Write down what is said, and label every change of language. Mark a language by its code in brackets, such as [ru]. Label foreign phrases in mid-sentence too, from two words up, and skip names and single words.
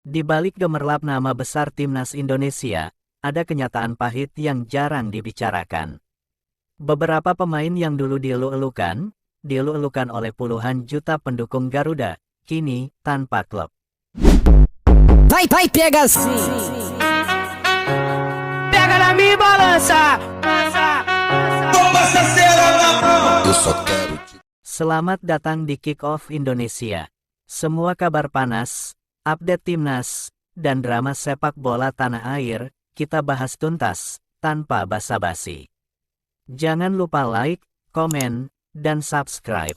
[id] Di balik gemerlap nama besar timnas Indonesia, ada kenyataan pahit yang jarang dibicarakan. Beberapa pemain yang dulu dielu-elukan oleh puluhan juta pendukung Garuda, kini tanpa klub. [pt] Vai pega assim. Pega na minha balança. Eu só quero te... [id] Selamat datang di Kick Off Indonesia. Semua kabar panas, update timnas, dan drama sepak bola tanah air, kita bahas tuntas, tanpa basa-basi. Jangan lupa like, komen, dan subscribe.